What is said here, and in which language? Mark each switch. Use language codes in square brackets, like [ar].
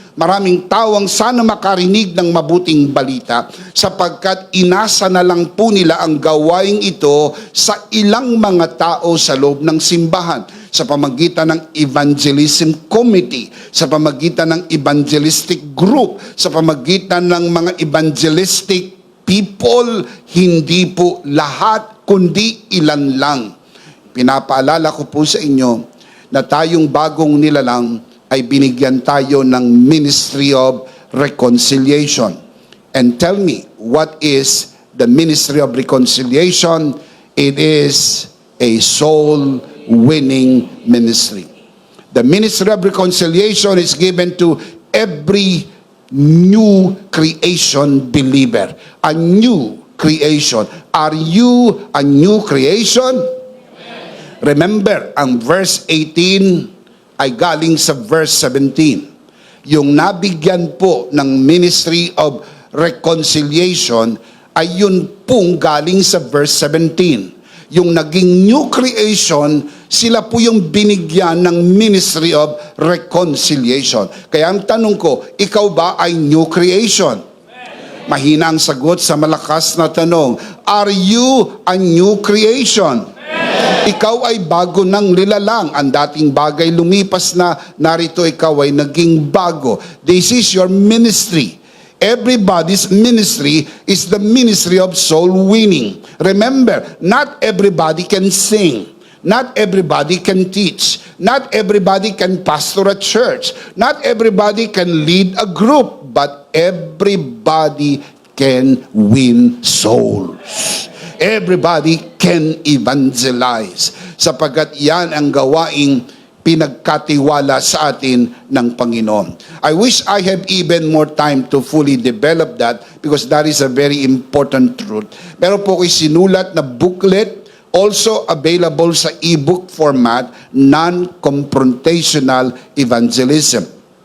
[tl] Maraming tao ang sana makarinig ng mabuting balita sapagkat inasa na lang po nila ang gawaing ito sa ilang mga tao sa loob ng simbahan, sa pamagitan ng evangelism committee, sa pamagitan ng evangelistic group, sa pamagitan ng mga evangelistic people. Hindi po lahat, kundi ilan lang. Pinapaalala ko po sa inyo na tayong bagong nilalang ay binigyan tayo ng Ministry of Reconciliation. [en] And tell me, what is the Ministry of Reconciliation? It is a soul-winning ministry. The Ministry of Reconciliation is given to every new creation believer. A new creation. Are you a new creation? [tl] Remember, ang verse 18 ay galing sa verse 17. Yung nabigyan po ng Ministry of Reconciliation ay yun pong galing sa verse 17. Yung naging new creation, sila po yung binigyan ng Ministry of Reconciliation. Kaya ang tanong ko, ikaw ba ay new creation? Mahina ang sagot sa malakas na tanong. [en] Are you a new creation? [tl] Ikaw ay bago ng nilalang. Ang dating bagay lumipas na, narito ikaw ay naging bago. [en] This is your ministry. Everybody's ministry is the ministry of soul winning. Remember, not everybody can sing. Not everybody can teach. Not everybody can pastor a church. Not everybody can lead a group. But everybody can win souls. Everybody can evangelize. [tl] Sapagkat yan ang gawaing pinagkatiwala sa atin ng Panginoon. [en] I wish I have even more time to fully develop that because that is a very important truth. [tl] Meron po ko'y sinulat na booklet, also available sa ebook format, non-confrontational evangelism.